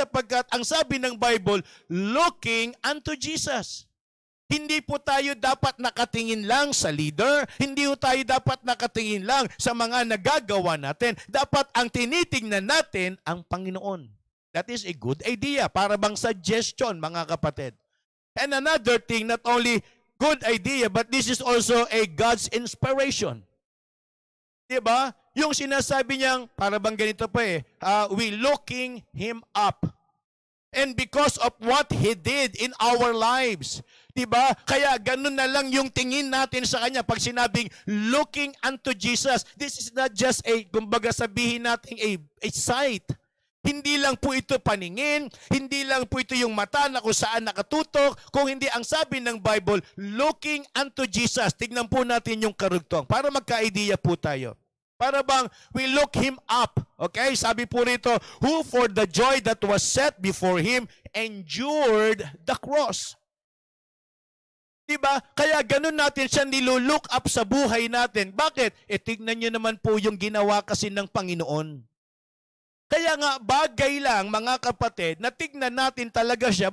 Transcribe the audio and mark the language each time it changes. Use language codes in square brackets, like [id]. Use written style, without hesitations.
[tl] Sapagkat ang sabi ng Bible, [en] looking unto Jesus. [tl] Hindi po tayo dapat nakatingin lang sa leader. Hindi po tayo dapat nakatingin lang sa mga nagagawa natin. Dapat ang tinitingnan natin ang Panginoon. [en] That is a good idea. [tl] Para bang suggestion, mga kapatid. [en] And another thing, not only good idea, but this is also a God's inspiration. Diba? [tl] Yung sinasabi niyang, para bang ganito pa eh, [en] we looking Him up. And because of what He did in our lives. [tl] Diba? Kaya ganun na lang yung tingin natin sa Kanya. Pag sinabing [en] looking unto Jesus, this is not just a, [tl] kumbaga sabihin natin, [en] a sight. [tl] Hindi lang po ito paningin, hindi lang po ito yung mata na kung saan nakatutok, kung hindi ang sabi ng Bible, [en] looking unto Jesus. [tl] Tignan po natin yung karugtong para magka-idea po tayo. Para bang [en] we look Him up. [tl] Okay? Sabi po rito, [en] who for the joy that was set before Him endured the cross. [tl] Diba? Kaya ganun natin siya nilulook up sa buhay natin. Bakit? Tignan nyo naman po yung ginawa kasi ng Panginoon. Kaya nga bagay lang mga kapatid na tignan natin talaga siya.